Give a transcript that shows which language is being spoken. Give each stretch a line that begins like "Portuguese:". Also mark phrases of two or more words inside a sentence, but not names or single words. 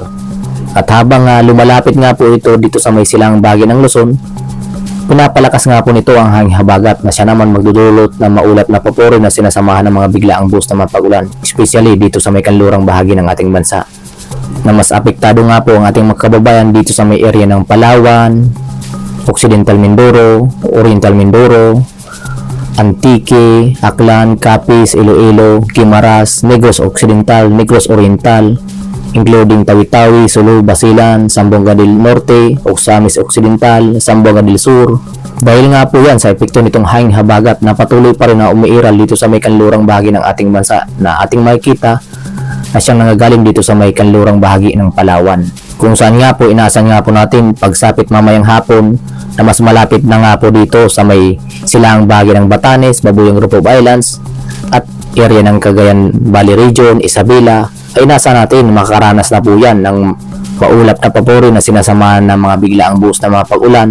Filipino: At habang lumalapit nga po ito dito sa may silang bahagi ng Luzon, pinapalakas nga po nito ang hangin habagat na siya naman magdudulot ng maulap na papuri na sinasamahan ng mga biglaang buhos na mapag-ulan, especially dito sa may kanlurang bahagi ng ating bansa. Na mas apektado nga po ang ating mga kababayan dito sa may area ng Palawan, Occidental Mindoro, Oriental Mindoro, Antique, Aklan, Capiz, Iloilo, Guimaras, Negros Occidental, Negros Oriental, including Tawi-Tawi, Sulu, Basilan, Zamboanga del Norte, Ocamis Occidental, Zamboanga del Sur. Dahil nga po yan sa epekto nitong hangin habagat na patuloy pa rin na umiiral dito sa may kanlurang bahagi ng ating bansa na ating makikita na siyang nangagaling dito sa may kanlurang bahagi ng Palawan. Kung saan nga po inaasahan nga po natin pagsapit mamayang hapon na mas malapit na nga po dito sa may silangang bahagi ng Batanes, Babuyong Group of Islands at area ng Cagayan Valley Region, Isabela, ay nasa natin makakaranas na po yan ng maulap na papuri na sinasamahan ng mga biglaang buhos na mga pag-ulan.